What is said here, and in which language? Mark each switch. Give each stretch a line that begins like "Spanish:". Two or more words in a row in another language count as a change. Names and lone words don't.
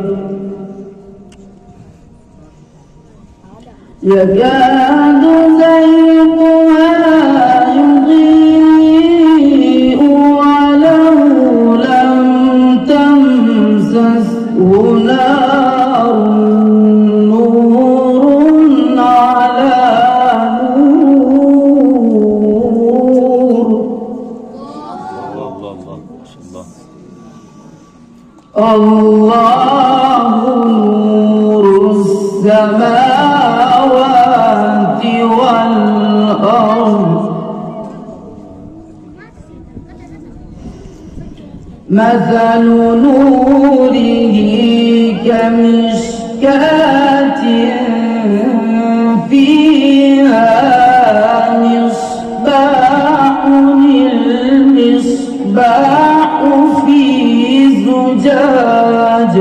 Arabic: يكاد زيتها يضيء ولو لم تمسسه نار نور على نور. الله نور السماوات والأرض. مثل نوره كمشكاة فيها مصباح المصباح في زجاجة.